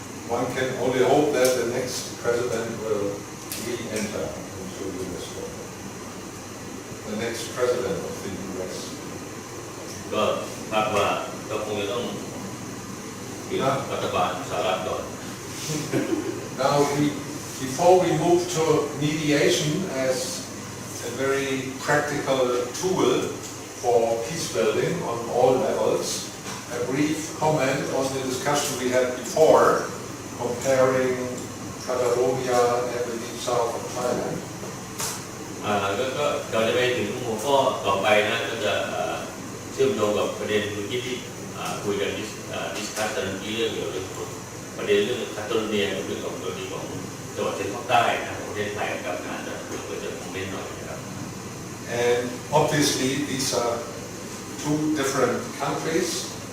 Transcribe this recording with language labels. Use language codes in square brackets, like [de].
[en] One can only hope that the next president will re-enter into US government. The next president of the US. [th] ก็คาดว่าก็คงจะต้องเปลี่ยนรัฐบาลสหรัฐก่อน [en] Now, before we move to mediation as a very practical tool for peace building on all levels, a brief comment on the discussion we had before, comparing Catalonia and the deep south of Thailand. [th] ก็เราจะไปถึงหัวข้อต่อไปนะก็จะเชื่อมโยงกับประเด็นที่คุยกันดิสคัสกันเรื่องเกี่ยวกับประเด็นเรื่องคาตาลูเนียกับเรื่องของตัวนี้ของจังหวัดชายแดนภาคใต้นะประเทศไทยกับงานจะเพื่อจะคอมเมนต์หน่อยนะครับ [en] And obviously these are two different countries.